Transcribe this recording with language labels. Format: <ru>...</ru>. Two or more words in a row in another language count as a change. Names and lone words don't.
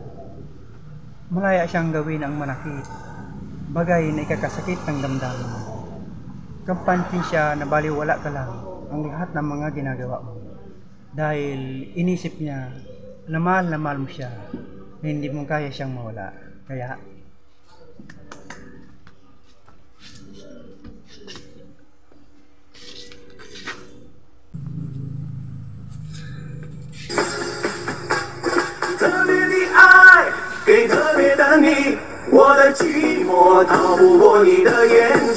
<tl>Malaya siyang gawin ang manakit, bagay na ikakasakit ng damdamin. Kampansin siya na baliwala ka lang ang lahat ng mga ginagawa mo. Dahil inisip niya na mahal mo siya, na hindi mo kaya siyang mawala. Kaya,</tl> <zh>特别的爱给特别的你，我的寂寞逃不过你的眼睛。</zh>